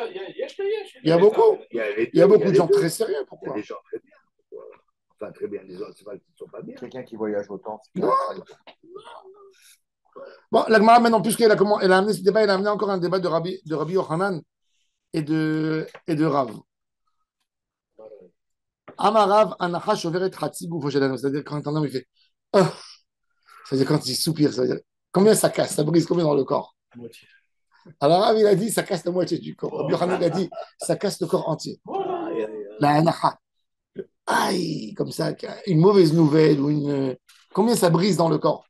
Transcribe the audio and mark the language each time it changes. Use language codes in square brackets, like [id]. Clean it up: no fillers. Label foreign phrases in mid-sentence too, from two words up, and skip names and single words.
[fr] il y a beaucoup. Il y a, les Il y a deux, beaucoup de les gens deux. très sérieux. Il y a Pourquoi? des gens très bien. Enfin, très bien. Des gens, c'est pas qu'ils ne sont pas bien. Quelqu'un qui voyage autant, c'est Non. pas Bon, la Gemara, maintenant, puisqu'elle elle a amené ce débat, elle a amené encore un débat de Rabbi Yochanan et de Rav. [he] אמר רב אנחה שוברת חצי גופו של אדם. [fr] C'est-à-dire quand un homme il fait ah, c'est-à-dire quand il soupire, ça veut dire combien ça casse, ça brise combien dans le corps. Alors Rav il a dit ça casse la moitié du corps. Rabbi Yochanan il a dit ça casse le corps entier. La anacha. Aïe, comme ça, une mauvaise nouvelle ou une combien ça brise dans le corps.